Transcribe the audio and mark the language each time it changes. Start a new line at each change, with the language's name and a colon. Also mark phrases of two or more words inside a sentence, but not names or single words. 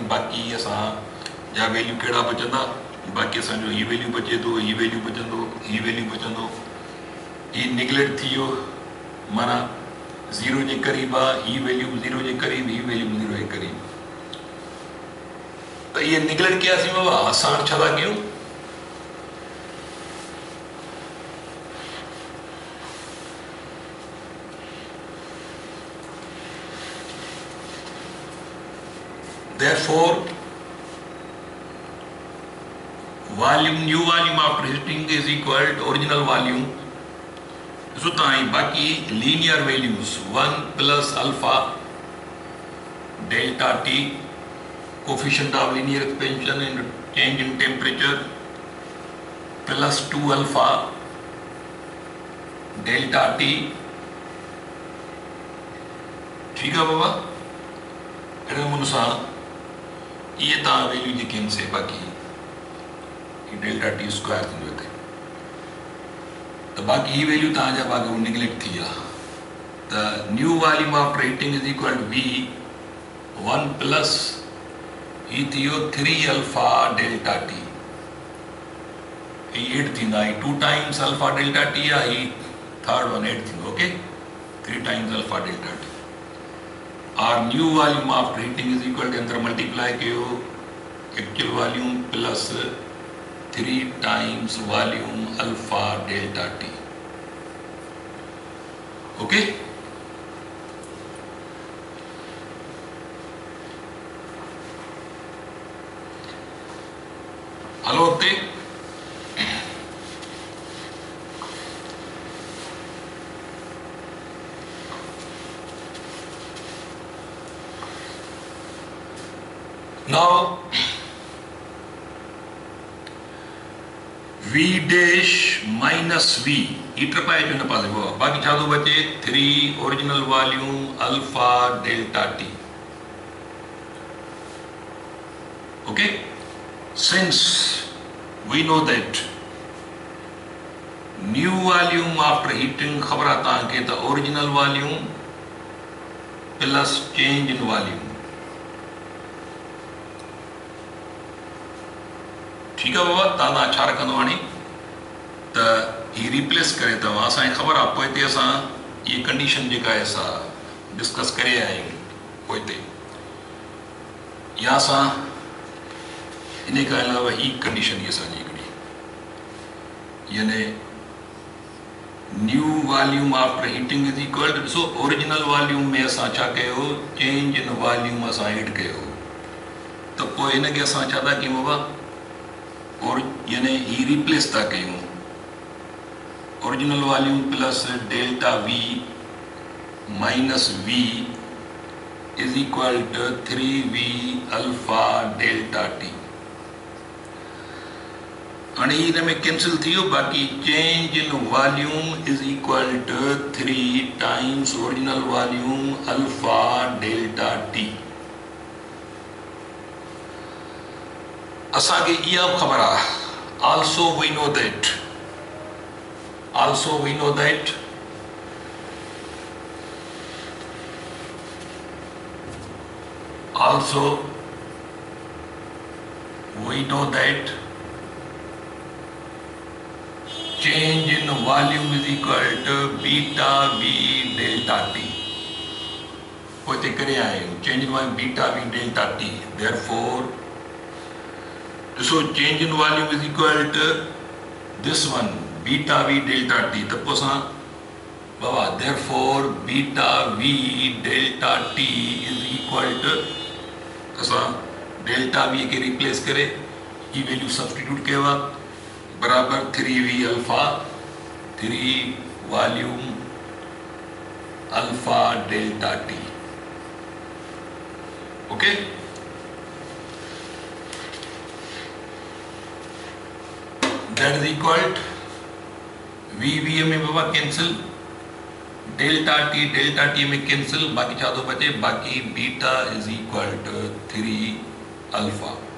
Sindhi: बाक़ी असां जा वैल्यू कहिड़ा बचंदा, बाक़ी असांजो हीअ वैल्यू बचे थो, हीअ वैल्यू बचंदो, हीअ वैल्यू बचंदो, हीअ निगलेक्ट थी वियो, माना 0 जे क़रीब आहे, हीअ वैल्यू 0 जे क़रीब, हीअ वैल्यू 0 जे क़रीब। त इहे निगलेक्ट कयासीं बाबा, असां छा था कयूं,
English: therefore volume, new volume after heating is equal to original volume. So बाकी linear values 1 plus alpha delta T, coefficient of linear expansion and change in temperature, plus 2 alpha delta T.
Urdu: ٹھیک ہے بابا,
Sindhi: अहिड़े नमूने सां इहे तव्हां वैल्यू जेके आहिनि से बाक़ी
English: delta T square
Sindhi: थींदो हिते, त बाक़ी ही वैल्यू तव्हांजा बाक़ी निगलेक्ट थी विया।
English: त new volume after heating is equal to V 1 plus
Sindhi: ही थी वियो
English: 3 alpha delta T,
Sindhi: ही 8 थींदा, ही
English: 2 times alpha delta T
Sindhi: आहे, ही
English: third one
Sindhi: 8 थींदो,
English: okay 3 times alpha delta T. और new volume after heating is equal to
Sindhi: अंदर मल्टीप्लाई कयो
English: actual volume plus 3 times volume alpha delta T, okay.
Sindhi: हलो अॻिते,
English: now v dash minus
Sindhi: v हीटर पाए जो न पासे वो बाकी छा थो बचे 3
English: original volume alpha delta T,
Sindhi: ओके।
English: since we know that new volume after heating
Sindhi: ख़बर आहे तव्हांखे त
English: original volume plus change in volume,
Urdu: ٹھیک ہے بابا.
Sindhi: तव्हां छा रखंदो हाणे त ही रिप्लेस करे तव्हां, असांखे ख़बर आहे पोइ हिते असां इहा कंडीशन जेका आहे असां डिस्कस करे आया आहियूं पोइ हिते, या असां इन खां अलावा ही कंडीशन ई असांजी हिकिड़ी, यानी
English: new volume after heating is equal to,
Sindhi: ॾिसो
English: original volume
Sindhi: में असां छा कयो,
English: change in volume
Sindhi: असां एड कयो, त पोइ हिनखे असां छा था कयूं बाबा, और यानी ही रिप्लेस था कयूं,
English: original volume plus delta V minus V is equal to 3V alpha delta T.
Sindhi: हाणे हिन में कैंसिल थी वियो, बाक़ी
English: change in volume is equal to 3 times original volume alpha delta T.
Sindhi: असांखे इहा ख़बर आहे,
English: also we know that also we know that change in volume is equal to beta v delta t.
Sindhi: पोइ ते करे आया आहियूं
English: change in volume beta v delta t, therefore so change in volume is equal to this one beta v delta t,
Sindhi: त पोइ असां बाबा
English: therefore beta v delta t is equal to,
Sindhi: असां
English: delta V
Sindhi: के रिप्लेस करे ही वैल्यू सब्स्टिट्यूट कयो आहे बराबर
English: 3V alpha 3 volume alpha delta T,
Sindhi: ओके।
English: That is equal to v
Sindhi: में बाबा कैंसिल,
English: delta T
Sindhi: में कैंसिल, बाकी छा थो बचे, बाकी
English: beta is equal to 3 alpha.